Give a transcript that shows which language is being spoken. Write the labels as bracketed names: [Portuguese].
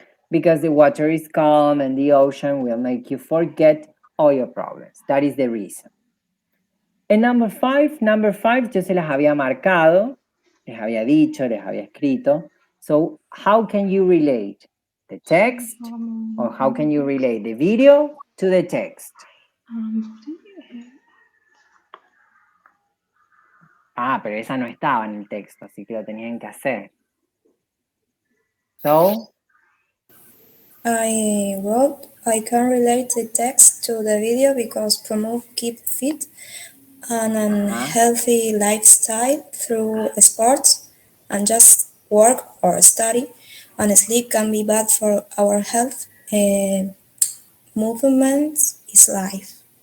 [English] Because the water is calm and the ocean will make you forget all your problems. That is the reason. And number 5, [Spanish] yo se las había marcado, les había dicho, les había escrito. [English] So how can you relate the text, or how can you relate the video to the text? [Spanish] Pero esa no estaba en el texto, así que lo tenían que hacer. [English] So, I wrote, I can relate the text to the video because promote keep fit and a healthy lifestyle through sports and just work or study. And sleep can be bad for our health. Movement is life.